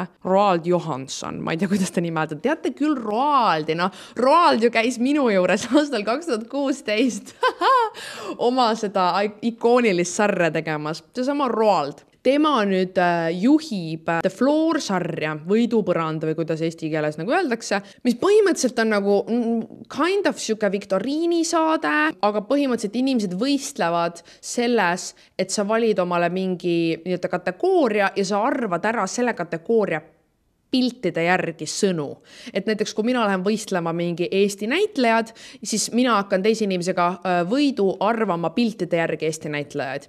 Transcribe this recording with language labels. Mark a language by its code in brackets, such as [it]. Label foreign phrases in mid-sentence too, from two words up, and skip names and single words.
[et] Roald Johansson, ma ei tea, kuidas ta nimetada. Teate küll Roaldi, Roald ju käis minu juures aastal 2016 oma seda ikoonilist sarja tegemas. See sama Roald. Tema nüüd juhib The Floor sarja, võidupõrand või kuidas eesti keeles nagu öeldakse, mis põhimõtteliselt on nagu [en] kind of [et] siuke viktoriini saade, aga põhimõtteliselt inimesed võistlevad selles, et sa valid omale mingi kategooria ja sa arvad ära selle kategooria piltide järgi sõnu. Et näiteks, kui mina lähen võistlema mingi Eesti näitlejad, siis mina hakkan teise inimesega võidu arvama piltide järgi Eesti näitlejaid.